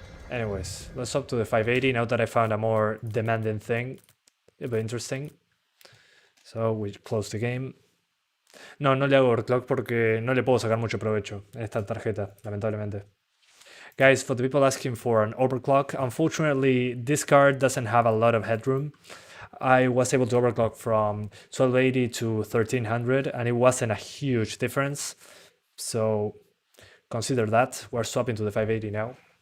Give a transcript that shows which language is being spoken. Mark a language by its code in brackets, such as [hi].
[en] Anyways, let's up to the 580 now that I found a more demanding thing. It'll be interesting. So we close the game. [es] No, no le hago overclock porque no le puedo sacar mucho provecho en esta tarjeta, lamentablemente. [en] Guys, for the people asking for an overclock, unfortunately this card doesn't have a lot of headroom. I was able to overclock from 1280 to 1300 and it wasn't a huge difference. So consider that. We're swapping to the 580 now.